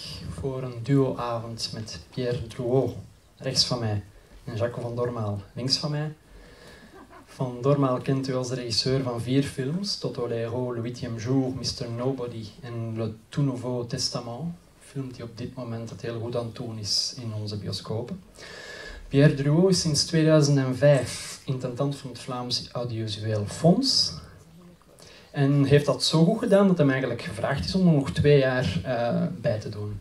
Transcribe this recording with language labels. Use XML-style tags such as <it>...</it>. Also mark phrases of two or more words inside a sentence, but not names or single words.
<nl>voor een duoavond met Pierre Drouot, rechts van mij, en Jaco van Dormaal, links van mij. Van Dormaal kent u als de regisseur van 4 films, Toto Lero, Le Huitième Jour, Mr. Nobody en Le Tout Nouveau Testament, een film die op dit moment het heel goed aan het doen is in onze bioscopen. Pierre Drouot is sinds 2005 intendant van het Vlaams Audiovisueel Fonds. En heeft dat zo goed gedaan dat hem eigenlijk gevraagd is om er nog 2 jaar bij te doen.</nl>